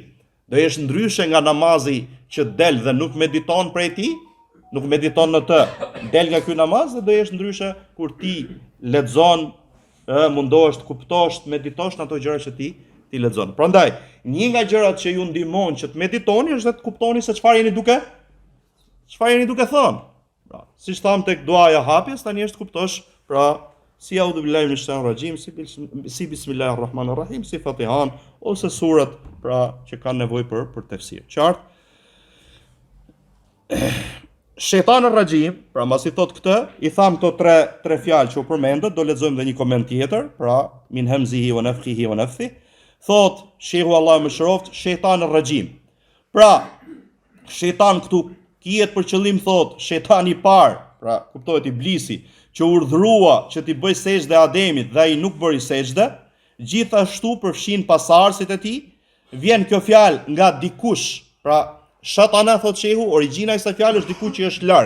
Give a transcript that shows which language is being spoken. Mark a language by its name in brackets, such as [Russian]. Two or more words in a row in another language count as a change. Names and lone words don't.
[Albanian] Do jesh ndryshe nga namazi që del dhe nuk mediton prej ti, nuk mediton në të, del nga ky namaz dhe do jesh ndryshe kur ti lexon, mundohesh të kuptosh, të meditosh në ato gjëra që ti lexon. Prandaj, një nga gjërat që ju ndihmon që të meditoni është të kuptoni se çfarë jeni duke thënë. Pra, siç tham tek duaja hapjes, tani është të kuptosh, pra, si [Arabic] أعوذ بالله من الشيطان الرجيم, [Albanian] si bismillahir rahmanir rahim, si Fatihan ose surat pra që kanë nevojë për tefsir. Qartë? [Arabic] الشيطان الرجيم, [Albanian] pra mbasi thot këtë, i tham këto tre fjalë që u përmendët, do lexojmë edhe një koment tjetër, pra [Arabic] من همزه ونفثه ونفثه. [Albanian] Thot Shehu Allah më shëroft, [Arabic] الشيطان الرجيم. [Albanian] Pra, shejtan këtu kihet për qëllim thot shejtani i parë, pra kuptohet iblisi, që urdhrua që t'i bëj sejdë Ademit dhe ai nuk bëri sejdë, gjithashtu përfshin pasardhësit e tij. Vjen kjo fjalë nga dikush, pra shatana thot shehu, origjina e kësaj fjalë është diku që është larg.